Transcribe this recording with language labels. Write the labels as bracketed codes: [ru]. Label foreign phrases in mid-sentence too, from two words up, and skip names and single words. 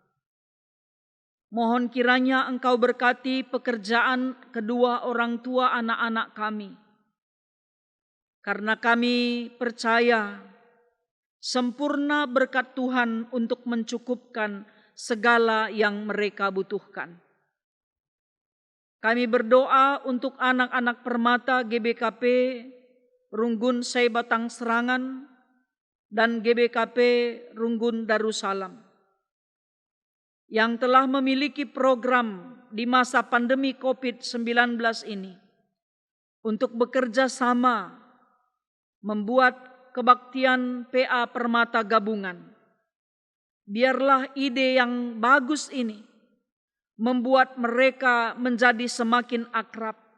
[id] Mohon kiranya Engkau berkati pekerjaan kedua orang tua anak-anak kami. Karena kami percaya sempurna berkat Tuhan untuk mencukupkan segala yang mereka butuhkan. Kami berdoa untuk anak-anak permata GBKP Runggun Saibatang Serangan dan GBKP Runggun Darussalam yang telah memiliki program di masa pandemi COVID-19 ini untuk bekerja sama membuat kebaktian PA Permata Gabungan. Biarlah ide yang bagus ini membuat mereka menjadi semakin akrab.